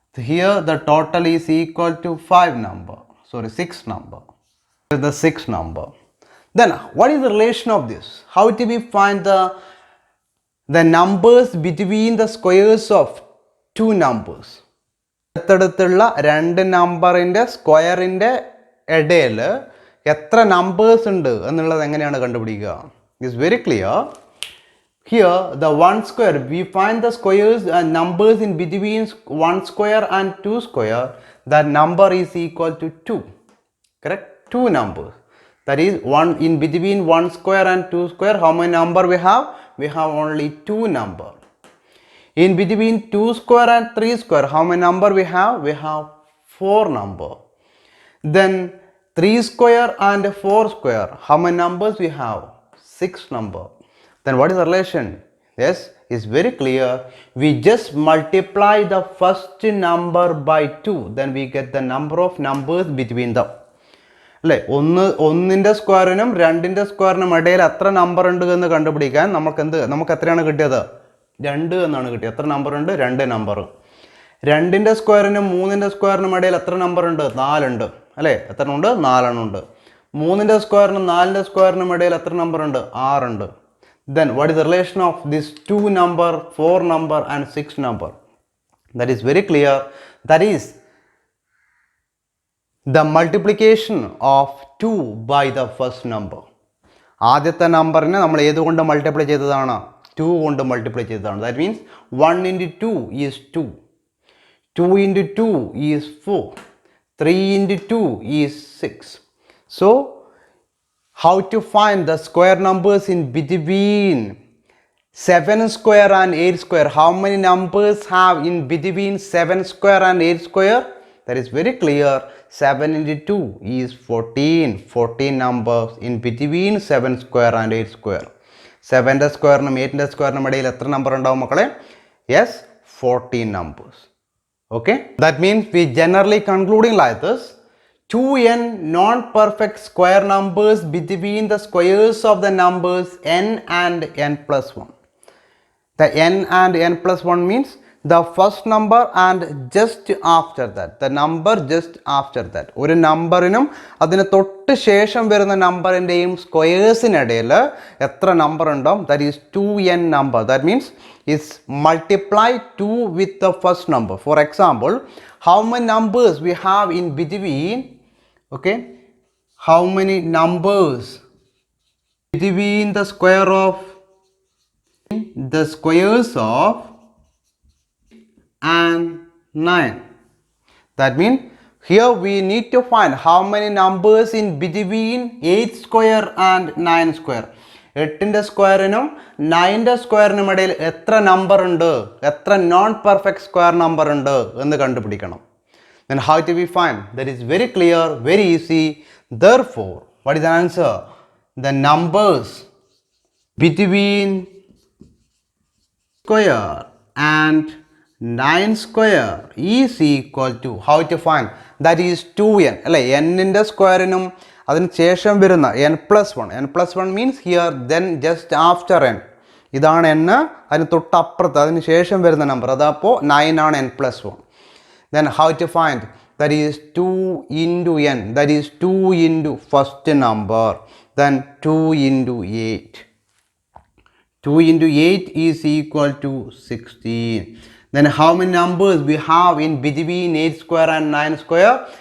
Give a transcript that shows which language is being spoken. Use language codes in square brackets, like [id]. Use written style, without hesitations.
[en] Here the total is equal to 5 number. Sorry, 6 number. The 6 number. Then what is the relation of this? How do we find the numbers between the squares of two numbers? [ml] അടുത്തടുത്തുള്ള രണ്ട് നമ്പറിൻ്റെ സ്ക്വയറിൻ്റെ ഇടയിൽ എത്ര numbers ഉണ്ട് എന്നുള്ളത് എങ്ങനെയാണ് കണ്ടുപിടിക്കുക? [en] It's very clear. Here the 1 square, we find the squares and numbers in between 1 square and 2 square. That number is equal to 2. Correct? 2 numbers. That is one in between 1 square and 2 square. How many number we have? We have only 2 number. In between 2 square and 3 square, how many number we have? We have 4 number. Then 3 square and 4 square, how many numbers we have? 6 number. Then what is the relation? Yes, it's very clear. We just multiply the first number by 2, then we get the number of numbers between them. [ml] അല്ലേ, ഒന്നിൻ്റെ സ്ക്വയറിനും രണ്ടിൻ്റെ സ്ക്വയറിനും ഇടയിൽ എത്ര number ഉണ്ട് എന്ന് കണ്ടുപിടിക്കാൻ നമുക്ക് എത്രയാണ് കിട്ടിയത്? 2 എന്നാണ് കിട്ടിയത്. എത്ര നമ്പർ ഉണ്ട്? 2 നമ്പർ. രണ്ടിൻ്റെ സ്ക്വയറിനും മൂന്നിൻ്റെ സ്ക്വയറിനും ഇടയിൽ എത്ര നമ്പർ ഉണ്ട്? 4 ഉണ്ട്. അല്ലേ, എത്ര ഉണ്ട്? 4 എണ്ണം ഉണ്ട്. 3ൻ്റെ സ്ക്വയറിനും 4ൻ്റെ സ്ക്വയറിനും ഇടയിൽ എത്ര നമ്പർ ഉണ്ട്? 6 ഉണ്ട്. [en] Then what is the relation of this 2 number, 4 number and 6 number? That is very clear. That is the multiplication of 2 by the first number. [ml] ആദ്യത്തെ നമ്പറിനെ നമ്മൾ ഏതുകൊണ്ട് മൾട്ടിപ്ലൈ ചെയ്തതാണ്? 2 കൊണ്ട് മൾട്ടിപ്ലൈ ചെയ്തതാണ്. [en] That means 1 into 2 is 2. 2 into 2 is 4. 3 into 2 is 6. So how to find the square numbers in between 7 square and 8 square. How many numbers have in between 7 square and 8 square? That is very clear. 7 into 2 is 14. 14 numbers in between 7 square and 8 square. 7 square and 8 square number. Yes, 14 numbers. Okay, that means we generally concluding like this. 2n non-perfect square numbers between the squares of the numbers n and n plus 1. The n and n plus 1 means the first number and just after that. The number just after that. [ml] ഒരു നമ്പറിനും അതിന് തൊട്ട് ശേഷം വരുന്ന നമ്പറിൻ്റെയും സ്ക്വയേഴ്സിനിടയിൽ എത്ര number ഉണ്ടാവും? [en] That is 2n number. That means is multiply 2 with the first number. For example, how many numbers we have in between? Okay, how many numbers between the square of the squares of and 9? That means here we need to find how many numbers in between 8 square and 9 square. [ml] 8ന്റെ സ്ക്വയറിനും 9ന്റെ സ്ക്വയറിനും ഇടയിൽ എത്ര number ഉണ്ട്, എത്ര non perfect square number ഉണ്ട് എന്ന് കണ്ടുപിടിക്കണം. [en] Then how do we find? That is very clear, very easy. Therefore, what is the answer? The numbers between square and 9 square is equal to, how to find? That is 2n. [ml] അല്ലേ, n-ന്റെ സ്ക്വയറിനും അതിന് ശേഷം വരുന്ന n plus 1. [en] n plus 1 means here, then, just after n. [ml] ഇതാണ് n, അതിന് തൊട്ടപ്പുറത്ത് അതിന് ശേഷം വരുന്ന നമ്പർ. അതപ്പോൾ 9 ആണ് n plus 1. [en] Then how to find? That is 2 into n. That is 2 into first number. Then 2 into 8. 2 into 8 is equal to 16. Then how many numbers we have in between 8 square and 9 square?